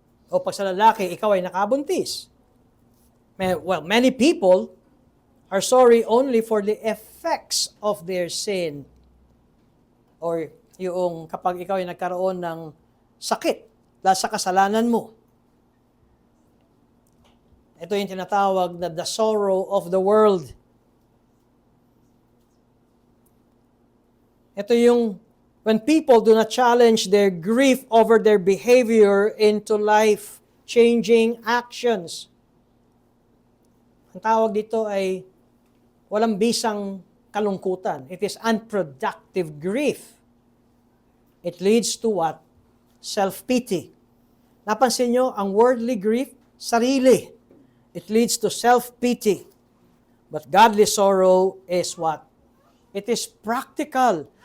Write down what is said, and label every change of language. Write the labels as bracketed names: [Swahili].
[Filipino] O pag sa lalaki, ikaw ay nakabuntis. [English] Well, many people are sorry only for the effects of their sin. [Filipino] Or yung kapag ikaw ay nagkaroon ng sakit dahil sa kasalanan mo. Ito yung tinatawag na [English] the sorrow of the world. [Filipino] Ito yung [English] when people do not challenge their grief over their behavior into life-changing actions. [Filipino] Ang tawag dito ay walang bisang kalungkutan. [English] It is unproductive grief. It leads to what? Self-pity. [Filipino] Napansin nyo, ang [English] worldly grief, sarili. It leads to self-pity. But godly sorrow is what? It is practical.